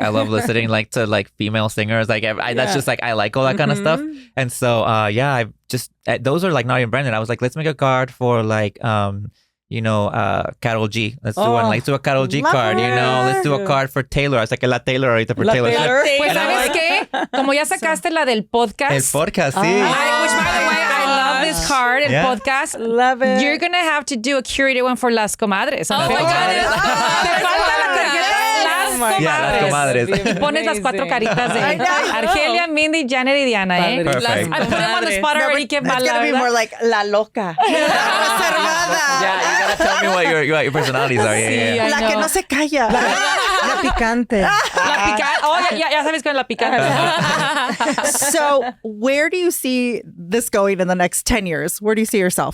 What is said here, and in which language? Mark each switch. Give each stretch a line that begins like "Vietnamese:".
English: I love listening like to like female singers. Like that's just like, I like all that kind of stuff. And so, I just, those are like not even branded. I was like, let's make a card for like, you know, Karol G. Let's do one. Let's do a Karol G card, you know. Let's do a card for Taylor. I was like,
Spanish: la Taylor ahorita
English: for Taylor.
Spanish: Pues, ¿sabes qué? Como ya sacaste la del podcast. El podcast, sí.
English: Which, by the way, I love love this card and podcast. Love it. You're going to have to do a curated one for Las Comadres. Oh my God. Yeah, Las Comadres.
Spanish: Y pones las cuatro caritas de Argelia, Mindy, Janet y Diana, ¿eh?
English: Perfect. I put them on the spot already.
Spanish: Qué
English: It's
Spanish: mala,
English: gonna be
Spanish: ¿verdad?
English: more like La Loca. Reservada. Yeah, you gotta tell me what your personalities are. Yeah.
Spanish: La que no se calla. La picante. La picante. Oh, ya sabes con la picante.
English: So, where do you see this going in the next 10 years? Where do you see yourself?